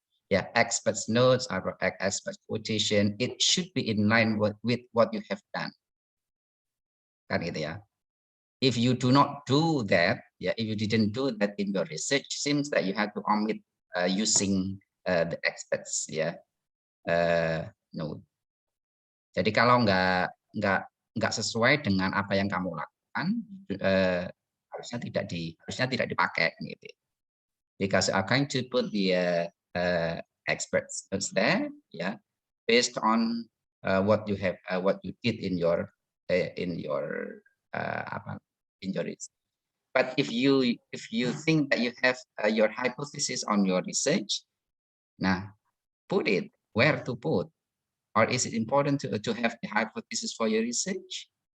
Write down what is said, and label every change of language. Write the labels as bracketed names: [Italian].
[English] yeah, experts notes or expert quotation, it should be in line with what you have done. [Indonesian] Kan gitu ya. [English] If you do not do that, yeah, if you didn't do that in your research, seems that you have to omit using the experts, ya, note. [Indonesian] Jadi kalau nggak sesuai dengan apa yang kamu lakukan, harusnya tidak dipakai gitu. [English] Because I'm going to put the experts notes there, yeah, based on what you have, what you did in your research. But if you think that you have your hypothesis on your research, now put it where to put, or is it important to have the hypothesis for your research?